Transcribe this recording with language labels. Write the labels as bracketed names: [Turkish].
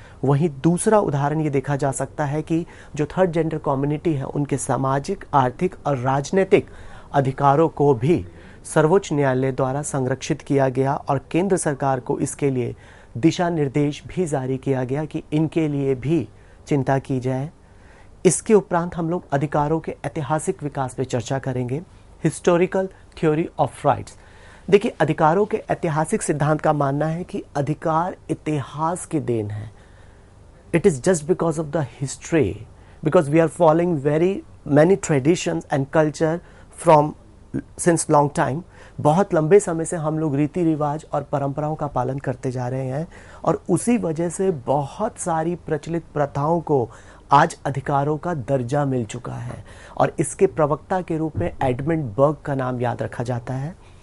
[Hindi] वहीं दूसरा उदाहरण ये देखा जा सकता है कि जो थर्ड जेंडर कम्युनिटी है, उनके सामाजिक, आर्थिक और राजनीतिक अधिकारों को भी सर्वोच्च न्यायालय द्वारा संरक्षित किया गया और केंद्र सरकार को इसके लिए दिशा निर्देश भी जारी किया गया कि इनके लिए भी चिंता की जाए। इसके उपरांत हम लोग अधिकारों के ऐतिहासिक विकास पर चर्चा करेंगे, [English] Historical theory of rights. [Hindi] देखिए, अधिकारों के ऐतिहासिक सिद्धांत का मानना है कि अधिकार इतिहास की देन है, [English] it is just because of the history, because we are following very many traditions and culture from since long time. [Hindi] बहुत लंबे समय से हम लोग रीति रिवाज और परंपराओं का पालन करते जा रहे हैं और उसी वजह से बहुत सारी प्रचलित प्रथाओं को आज अधिकारों का दर्जा मिल चुका है और इसके प्रवक्ता के रूप में एडमंड बर्ग का नाम याद रखा जाता है।